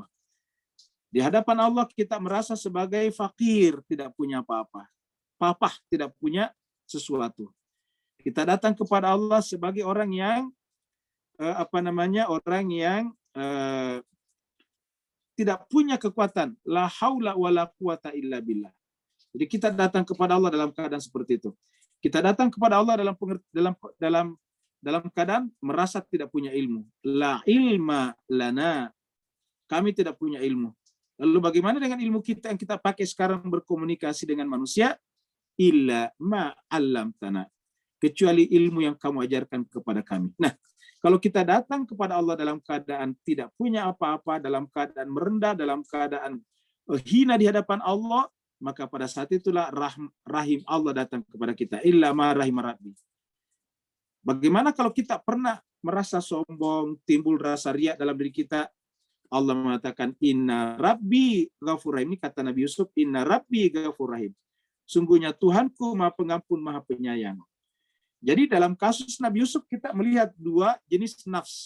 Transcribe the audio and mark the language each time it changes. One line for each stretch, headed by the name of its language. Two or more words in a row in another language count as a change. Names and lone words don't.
Indonesian: Di hadapan Allah kita merasa sebagai fakir, tidak punya apa-apa. Papah, tidak punya sesuatu. Kita datang kepada Allah sebagai orang yang orang yang tidak punya kekuatan,
Arabic: لا حول ولا قوة إلا بالله.
Indonesian: Jadi kita datang kepada Allah dalam keadaan seperti itu. Kita datang kepada Allah dalam keadaan merasa tidak punya ilmu.
Arabic: لا علم لنا.
Indonesian: Kami tidak punya ilmu. Lalu bagaimana dengan ilmu kita yang kita pakai sekarang berkomunikasi dengan manusia?
Arabic: إلا ما علمتنا.
Indonesian: Kecuali ilmu yang kamu ajarkan kepada kami. Nah, kalau kita datang kepada Allah dalam keadaan tidak punya apa-apa, dalam keadaan merendah, dalam keadaan hina di hadapan Allah, maka pada saat itulah rahim Allah datang kepada kita.
Arabic: إلا ما رحم ربي.
Indonesian: Bagaimana kalau kita pernah merasa sombong, timbul rasa riya dalam diri kita? Allah mengatakan
Arabic: إن ربي غفور رحيم.
Indonesian: Ini kata Nabi Yusuf,
Arabic: إن ربي غفور رحيم.
Indonesian: Sungguhnya Tuhanku Maha Pengampun, Maha Penyayang. Jadi dalam kasus Nabi Yusuf kita melihat dua jenis nafs.